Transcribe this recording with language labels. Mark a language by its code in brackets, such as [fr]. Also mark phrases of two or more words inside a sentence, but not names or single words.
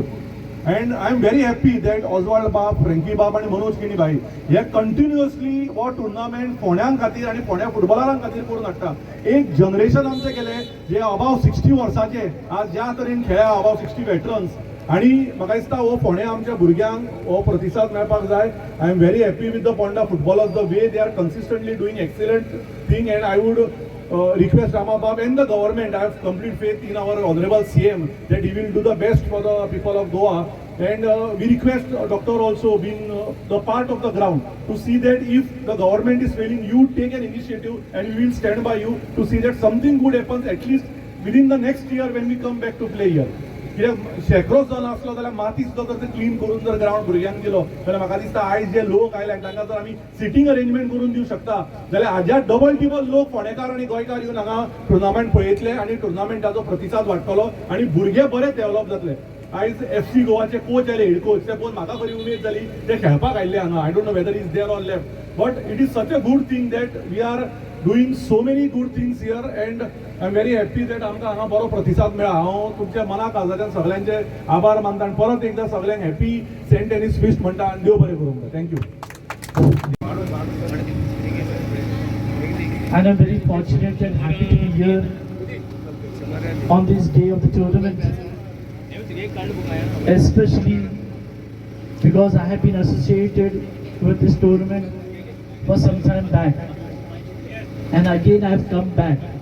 [en] And I am very happy that [kok] ऑजवाल्ड बाब, फ्रँकी बाब आनी मनोज केणी भाई हे कंटिन्युअसली हो टुर्नामेंट फोंड्यां खातीर आनी फोंड्या फुटबॉलरांक खातीर करून हाडटा. एक जनरेशन आमचें केलें जे अबाव 60 वर्सांचे आज ज्या तरेन खेळ्या [en] above 60 veterans [kok] आनी म्हाका दिसता हो फोंड्या आमच्या भुरग्यांक हो प्रतिसाद मेळपाक जाय. [en] I am very happy with the Ponda footballers the way they are consistently doing excellent thing and I would request Ramabab and the government. I have complete faith in our honorable CM that he will do the best for the people of Goa. And we request doctor also being the part of the ground to see that if the government is failing, you take an initiative and we will stand by you to see that something good happens at least within the next year when we come back to play here. [kok] कित्याक शेकडो जण आसलो जाल्यार माती सुद्दां जर क्लीन करून जर ग्रावंड भुरग्यांक दिलो जाल्यार म्हाका दिसता आयज जे लोक आयल्या तांकां जर आमी [en] seating arrangement [kok] करून दिवंक शकता जाल्यार हाज्या डबल टिबल लोक फोंडेकार आनी गोंयकार येवन हांगा टुर्नामेंट पळयतले आनी टुर्नामेंटाचो प्रतिसाद वाडटलो आनी भुरगे बरे डेव्हलप जातले. आयज FC गोवाचे कोच आयले, [en] head coach, [kok] ते पळोवन म्हाका बरी उमेद जाली. ते खेळपाक आयिल्ले हांगा. [en] I don't know whether is there or left but it is such a good thing that we are doing so many good things here and I am very happy that [kok] आमकां हांगा बरो प्रतिसाद मेळ्ळा. हांव तुमच्या मना काळजाच्यान सगळ्यांचे आभार मानता आनी परत एकदां सगळ्यांक [en] Happy Saint Anne's Feast [kok] म्हणटा आनी देव बरें करूंक जाय. [en] thank you. And I'm very fortunate and happy to be here on this day of the tournament, especially because I have been associated with this tournament for some time back, and again I have come back.